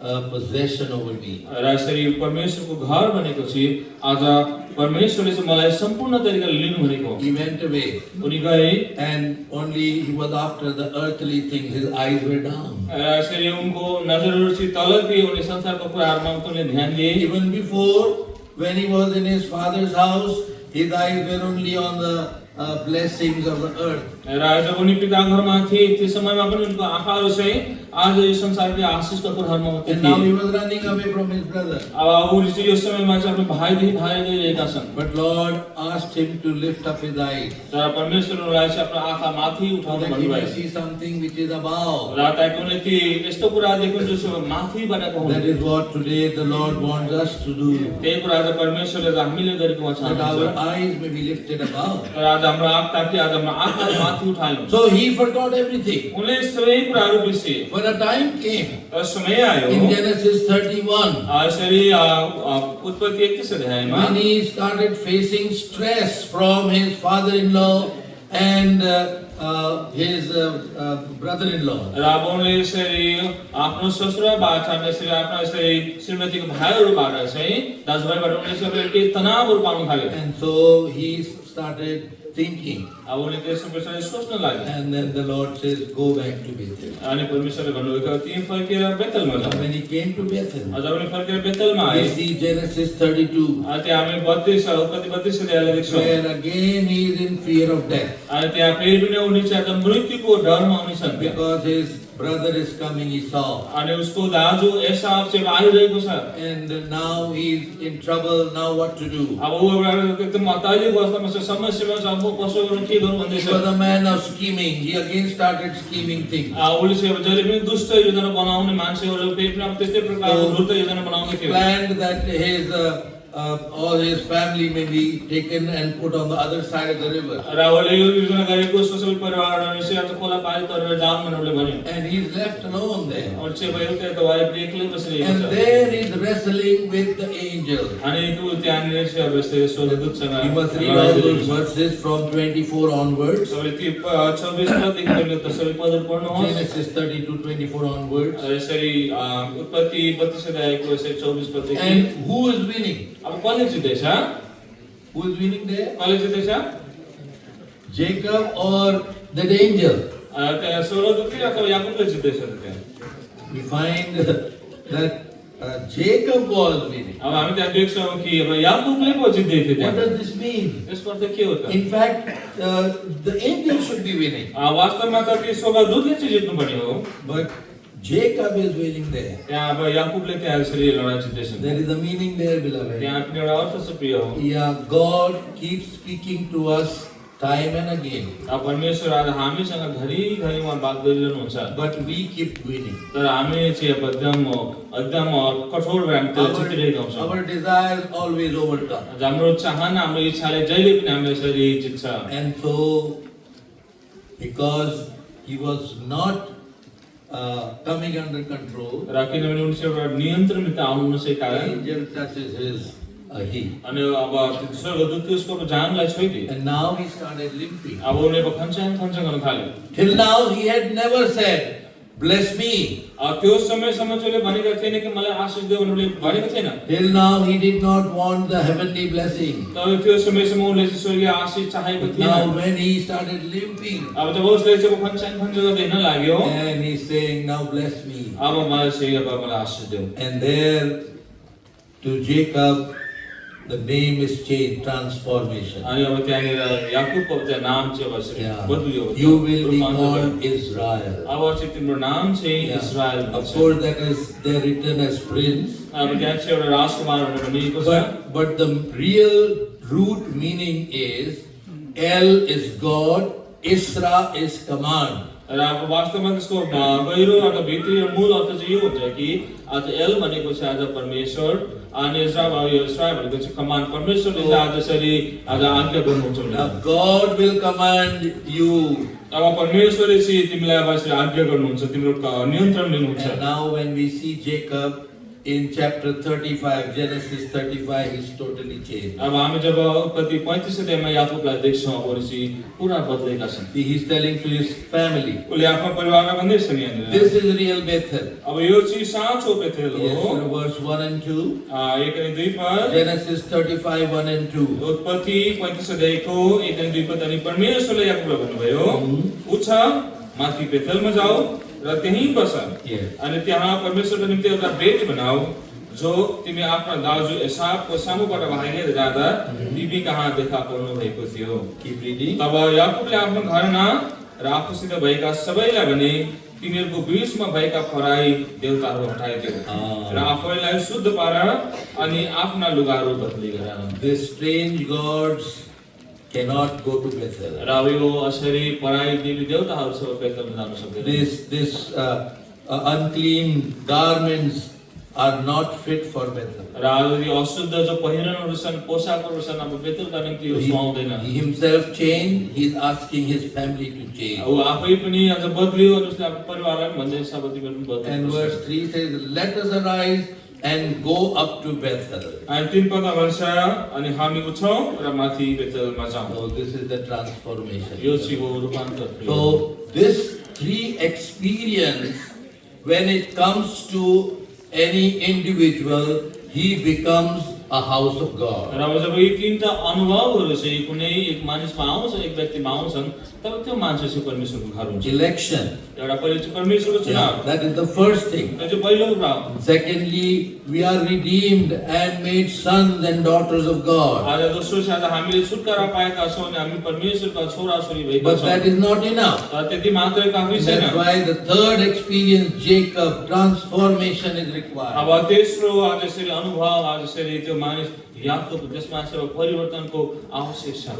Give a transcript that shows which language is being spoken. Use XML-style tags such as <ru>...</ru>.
<en>possession over me.</en> <ne>र यसरी परमेश्वरको घर भनेपछि आज परमेश्वरले चाहिँ मलाई सम्पूर्ण तरिकाले लिनु भनेको हो।</ne> <en>He went away,</en> <ne>उनी गए</ne> <en>and only he was after the earthly things. His eyes were down.</en> <ne>र यसरी उनको नजरहरू चाहिँ तल थिए, उनी संसारको कुराहरूमा उनले ध्यान दिए।</ne> <en>Even before, when he was in his father's house, his eyes were only on the blessings of the earth.</en> <ne>र जब उनी पिता घरमा थिए त्यो समयमा पनि उनको आँखाहरू चाहिँ आज यो संसारकै आशिषका कुराहरूमा मात्रै</ne> <en>And now</en> <ne>थिए।</ne> <en>he was running away from his brother.</en> <ne>अब उनी चाहिँ यो समयमा चाहिँ आफ्नो भाइदेखि भाग गइरहेका छन्।</ne> <en>But Lord asked him to lift up his eyes,</en> <ne>तर परमेश्वरलाई चाहिँ आफ्नो आँखा माथि</ne> <en>so</en> <ne>उठाउन</ne> <en>that he may</en> <ne>भन्नुभयो</ne> <en>see something which is above.</en> <ne>र ताकि उनले ती यस्तो कुरा देखुन् जो चाहिँ माथिबाटको हुन्।</ne> <en>That is what today the Lord wants us to do.</en> <ne>त्यही कुरा आज परमेश्वरले चाहिँ हामीले गरेको</ne> <en>That our</en> <ne>छ।</ne> <en>eyes may be lifted above.</en> <ne>र आज हाम्रो आँखा ताकि आज हाम्रो आँखा माथि उठायौँ।</ne> <en>So he forgot everything.</en> <ne>उनले सबै कुराहरू बिर्से।</ne> <en>When a time came</en> <ne>तर समय आयो</ne> <en>in Genesis 31,</en> <ne>यसरी उत्पत्ति 31 अध्यायमा</ne> <en>when he started facing stress from his father-in-law and his brother-in-law.</en> <ne>र अब उनले यसरी आफ्नो ससुराबाट यसरी आफ्नो यसरी श्रीमतीको भाइहरूबाट चाहिँ दाजुभाइबाट उनले यसरी केही तनावहरू पाउन थाल्यो।</ne> <en>And so he started thinking.</en> <ne>अब उनले त्यसो पछाडि सोच्न लाग्यो।</ne> <en>And then the Lord says, go back to Bethel.</en> <ne>अनि परमेश्वरले भन्नुभयो तिमी फर्केर बेतलमा</ne> <en>And</en> <ne>जा।</ne> <en>when he came to Bethel,</en> <ne>अझ उनी फर्केर बेतलमा आए।</ne> <en>we see Genesis 32,</en> <ne>त्यहाँ हामी 32 उत्पत्ति 32 अध्यायले देख्छौँ।</ne> <en>where again he is in fear of death.</en> <ne>अनि त्यहाँ फेरि पनि उनी चाहिँ एकदम मृत्युको डरमा उनी छन्।</ne> <en>Because his brother is coming, Esau.</en> <ne>अनि उसको दाजु एसाव चाहिँ आइरहेको छ।</ne> <en>And now he is in trouble. Now what to do?</en> <ne>अब ऊ एकदम अत्तालिएको अवस्थामा छ, समस्यामा छ, अब म कसो गरौँ के गरौँ भन्दै</ne> <en>He</en> <ne>छ।</ne> <en>was a man of scheming. He again started scheming things.</en> <ne>उसले चाहिँ अब जहिले पनि दुष्ट योजना बनाउने मान्छेहरूले फेरि पनि अब त्यस्तै प्रकारको धूर्त योजना बनाउने थियो।</ne> <en>Planned that his all his family may be taken and put on the other side of the river.</en> <ne>र उसले यो योजना गरेको उसको सबै परिवारहरू चाहिँ आज खोला पारी तरेर जाऊँ भनेर उसले भन्यो।</ne> <en>And he is left alone there.</en> <ne>और चाहिँ भयो त्यहाँ त वाइफ एक्लै बसिरहेको</ne> <en>And</en> <ne>छ।</ne> <en>there he is wrestling with the angel.</en> <ne>अनि त्यो त्यहाँनिर चाहिँ अब यस्तै स्वर्गदूतसँग</ne> <en>You must read all those verses from 24 onwards.</en> <ne>सबैले त्यो 26 पददेखि लिएर त सबै पदहरू पढ्नुहोस्।</ne> <en>Genesis 32, 24 onwards.</en> <ne>यसरी उत्पत्ति 32 अध्यायको यसरी 24 पददेखि।</ne> <en>And who is winning?</en> <ne>अब कसले जित्दैछ?</ne> <en>Who is winning there?</en> <ne>कसले जित्दैछ?</ne> <en>Jacob or that angel?</en> <ne>त्यहाँ स्वर्गदूतले अथवा याकुबले जित्दैछ त त्यहाँ?</ne> <en>We find that Jacob was winning.</en> <ne>अब हामी त्यहाँ देख्छौँ कि अब याकुबले पो जित्दै थियो</ne> <en>What</en> <ne>त्यहाँ।</ne> <en>does this mean?</en> <ne>यसको अर्थ के हो त?</ne> <en>In fact, the angel should be winning.</en> <ne>वास्तवमा त त्यो स्वर्गदूतले चाहिँ जित्नु पर्ने हो।</ne> <en>But Jacob is winning there.</en> <ne>त्यहाँ अब याकुबले त्यहाँ यसरी लडाइँ जित्दैछन्।</ne> <en>There is a meaning there, beloved.</en> <ne>त्यहाँ पनि एउटा अर्थ छ प्रिय हो।</ne> <en>Yeah, God keeps speaking to us time and again.</en> <ne>अब परमेश्वर आज हामीसँग घरिघरि उहाँ बात गरिरहनुहुन्छ।</ne> <en>But we keep winning.</en> <ne>तर हामी चाहिँ अब एकदम कठोर भएर हामी त्यसलाई जितिरहेका हुन्छौँ।</ne> <en>Our desires always overcome.</en> <ne>हाम्रो चाहना हाम्रो इच्छाले जहिले पनि हामीलाई यसरी जित्छ।</ne> <en>And so, because he was not coming under control,</en> <ne>र किनभने उनी चाहिँ एउटा नियन्त्रणभित्र आउनु नसकेको</ne> <en>the</en> <ne>कारण</ne> <en>angel touches his heel.</en> <ne>अनि अब स्वर्गदूतले उसको जानलाई छोइदिए।</ne> <en>And now he started limping.</en> <ne>अब उनले अब खन्चाङ गर्न थाल्यो।</ne> <en>Till now he had never said, bless me.</en> <ne>त्यो समयसम्म चाहिँ भनेका थिएन कि मलाई आशीष देऊ भनेर भनेको थिएन।</ne> <en>Till now he did not want the heavenly blessing.</en> <ne>तर त्यो समयसम्म उनले चाहिँ स्वर्गीय आशीष चाहेको थिएन।</ne> <en>Now when he started limping,</en> <ne>अब जब उसले चाहिँ खन्चाङ गर्दै हिँड्न लाग्यो,</ne> <en>and he's saying, now bless me.</en> <ne>अब मलाई चाहिँ अब मलाई आशीष देऊ।</ne> <en>And there to Jacob, the name is changed, transformation.</en> <ne>अनि अब त्यहाँनिर याकुबको चाहिँ नाम चाहिँ अब यसरी</ne> <en>Yeah.</en> <ne>बदलियो।</ne> <en>You will be called Israel.</en> <ne>अब चाहिँ तिम्रो नाम चाहिँ</ne> <en>Yeah.</en> <ne>इस्राएल</ne> <en>Of</en> <ne>भन्छ।</ne> <en>course, that is there written as prince.</en> <ne>अब त्यहाँ चाहिँ एउटा राजकुमार भनेर भनिएको छ।</ne> <en>But the real root meaning is El is God, Isra is command.</en> <ne>र अब वास्तवमा त्यसको गहिरो अर्थ भित्री र मूल अर्थ चाहिँ यो हुन्छ कि आज एल भनेको चाहिँ आज परमेश्वर अनि इस्राएल भनेको चाहिँ कमान्ड परमेश्वरले चाहिँ आज यसरी आज आज्ञा गर्नुहुन्छ।</ne> <en>Now God will command you.</en> <ne>अब परमेश्वरले चाहिँ तिमीलाई अब यसरी आज्ञा गर्नुहुन्छ, तिम्रो नियन्त्रण लिनुहुन्छ।</ne> <en>And now when we see Jacob, in chapter 35, Genesis 35, he's totally changed.</en> <ne>अब हामी जब उत्पत्ति 35 अध्यायमा याकुबलाई देख्छौँ अब पछि पुरा बदलेका छन्।</ne> <en>See, he's telling to his family,</en> <ne>उसले आफ्नो परिवारलाई भन्दैछ नि यहाँनिर।</ne> <en>this is real Bethel.</en> <ne>अब यो चाहिँ साँचो बेथेल</ne> <en>Yes,</en> <ne>हो।</ne> <en>verse 1 and 2.</en> <ne>1 अनि 2 पद,</ne> <en>Genesis 35, 1 and 2.</en> <ne>उत्पत्ति 35 अध्यायको 1 अनि 2 पद, अनि परमेश्वरले याकुबलाई भन्नुभयो, उठ माथि बेथेलमा जाऊ र त्यहीँ बस।</ne> <en>Yes.</en> <ne>अनि त्यहाँ परमेश्वरको निम्ति एउटा बेदी बनाऊ जो तिमी आफ्ना दाजु एसावको सामुबाट भागेर जाँदा तिमी कहाँ देखा पर्नु भएको थियो।</ne> <en>Keep reading.</en> <ne>तब याकुबले आफ्नो घरमा र आफूसित भएका सबैलाई भने तिनीहरूको बीचमा भएका पराई देवताहरू हटाइदियो र आफैलाई शुद्ध पार अनि आफ्ना लुगाहरू बदली गर।</ne> <en>These strange gods cannot go to Bethel.</en> <ne>र अब यो असरी पराई देवी देवताहरू सब बेथेलमा जान सक्दैन।</ne> <en>This unclean garments are not fit for Bethel.</en> <ne>र अब यो अशुद्ध जो पहिरनहरू छन्, पोशाकहरू छन्, अब बेथेलका निम्ति यो सुहाउँदैन।</ne> <en>He himself changed. He's asking his family to change.</en> <ne>अब आफै पनि अझ बदलियो अनि उसले आफ्नो परिवारलाई पनि भन्दै छ अब तिमीहरू पनि</ne> <en>And</en> <ne>बदल्नु।</ne> <en>verse 3 says, "Let us arise and go up to Bethel."</en> <ne>अनि 3 पदमा भन्छ अनि हामी उठौँ र माथि बेथेलमा जाउँ।</ne> <en>So this is the transformation.</en> <ne>यो चाहिँ हो रूपान्तर।</ne> <en>So this three experience, when it comes to any individual, he becomes a house of God.</en> <ne>र अब जब यी तीनटा अनुभवहरू चाहिँ कुनै एक मानिसमा आउँछ, एक व्यक्तिमा आउँछन्, तब त्यो मान्छे चाहिँ परमेश्वरको घर हुन्छ।</ne> <en>Election.</en> <ne>एउटा पहिले चाहिँ परमेश्वरको चुनाव,</ne> <en>That is the first thing.</en> <ne>त्यो चाहिँ पहिलो कुरा हो।</ne> <en>Secondly, we are redeemed and made sons and daughters of God.</en> <ne>आज दोस्रो चाहिँ आज हामीले छुटकारा पाएका छौँ अनि हामी परमेश्वरका छोराछोरी भएका</ne> <en>But</en> <ne>छौँ।</ne> <en>that is not enough.</en> <ne>तर त्यति मात्रै काफी छैन।</ne> <en>That's why the third experience, Jacob, transformation is required.</en> <ne>अब तेस्रो आज यसरी अनुभव, आज यसरी त्यो मानिस याकुब जसमा चाहिँ परिवर्तनको आवश्यक छ।</ne>